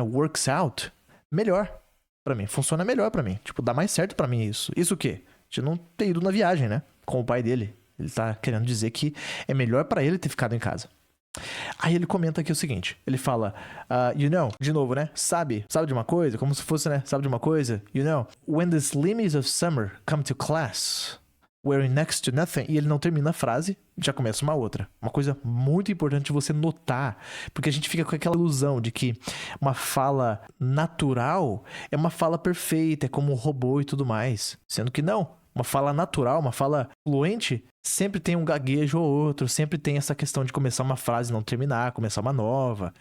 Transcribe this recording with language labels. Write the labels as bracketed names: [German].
[English] Works out [Portuguese] melhor pra mim. Funciona melhor pra mim. Tipo, dá mais certo pra mim isso. Isso o quê? De não ter ido na viagem, né? Com o pai dele. Ele tá querendo dizer que é melhor pra ele ter ficado em casa. Aí ele comenta aqui o seguinte. Ele fala, [English] you know, [Portuguese] de novo, né? Sabe de uma coisa? Como se fosse, né? Sabe de uma coisa? [English] You know, when the slimmies of summer come to class, wearing next to nothing. [Portuguese] E ele não termina a frase, já começa uma outra. Uma coisa muito importante você notar, porque a gente fica com aquela ilusão de que uma fala natural é uma fala perfeita, é como um robô e tudo mais. Sendo que não. Uma fala natural, uma fala fluente, sempre tem um gaguejo ou outro, sempre tem essa questão de começar uma frase e não terminar, começar uma nova.